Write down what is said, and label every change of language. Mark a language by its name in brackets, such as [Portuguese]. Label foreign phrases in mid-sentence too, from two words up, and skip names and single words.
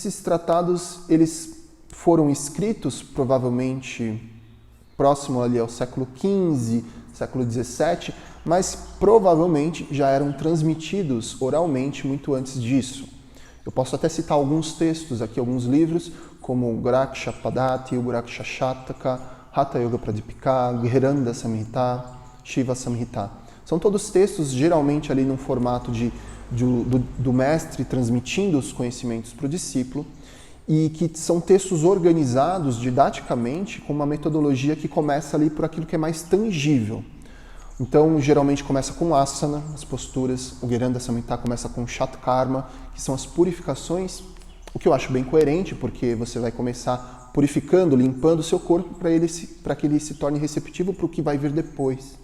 [Portuguese] Esses tratados, eles foram escritos provavelmente próximo ali ao século XV, século XVII, mas provavelmente já eram transmitidos oralmente muito antes disso. Eu posso até citar alguns textos aqui, alguns livros, como o Goraksha Padati, o Goraksha Shataka, Hatha Yoga Pradipika, Gheranda Samhita, Shiva Samhita. São todos textos geralmente ali num formato do mestre transmitindo os conhecimentos para o discípulo, e que são textos organizados didaticamente com uma metodologia que começa ali por aquilo que é mais tangível. Então, geralmente começa com asana, as posturas, o Gheranda Samhita começa com Shatkarma, que são as purificações, o que eu acho bem coerente, porque você vai começar purificando, limpando o seu corpo para que ele se torne receptivo para o que vai vir depois.